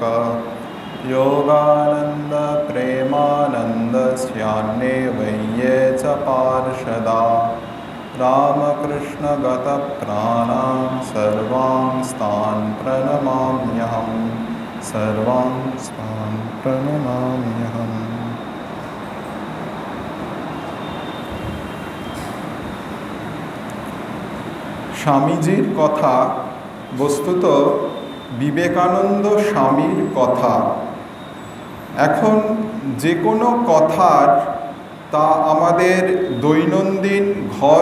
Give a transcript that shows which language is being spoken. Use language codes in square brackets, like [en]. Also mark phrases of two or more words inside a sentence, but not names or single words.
[sa] योगानन्द प्रेमानन्द स्यान्ने वैये च पार्षदा रामकृष्ण गतप्राणां सर्वांस्तान् प्रणमाम्यहम् सर्वांस्तान् प्रणमाम्यहम्। [bn] স্বামীজির কথা বস্তুত বিবেকানন্দ স্বামীর কথা। এখন যে কোনো কথার তা আমাদের দৈনন্দিন ঘর